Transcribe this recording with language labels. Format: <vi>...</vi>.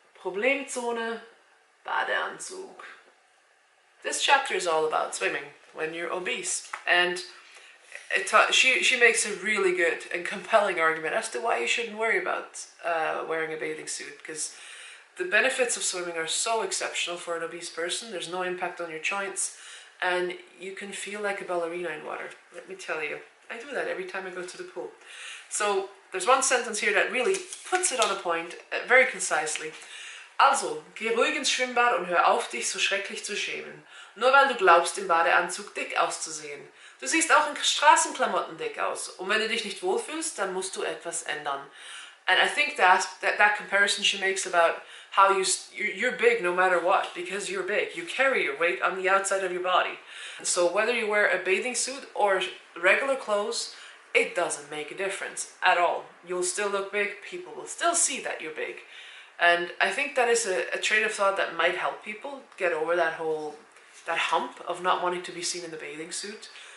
<de>Problemzone, Badeanzug.</de> <en>This chapter is all about swimming when you're obese, and she makes a really good and compelling argument as to why you shouldn't worry about wearing a bathing suit, because the benefits of swimming are so exceptional for an obese person. There's no impact on your joints, and you can feel like a ballerina in water. Let me tell you, I do that every time I go to the pool. So there's one sentence here that really puts it on a point, very concisely.</en> <de>Also, geh ruhig ins Schwimmbad und hör auf, dich so schrecklich zu schämen. Nur weil du glaubst, im Badeanzug dick auszusehen. Du siehst auch in Straßenklamotten dick aus. Und wenn du dich nicht wohlfühlst, dann musst du etwas ändern.</de> <en>And I think that comparison she makes about how you're big no matter what, because you're big. You carry your weight on the outside of your body. So whether you wear a bathing suit or regular clothes, it doesn't make a difference at all. You'll still look big, people will still see that you're big. And I think that is a train of thought that might help people get over that hump of not wanting to be seen in the bathing suit.</en>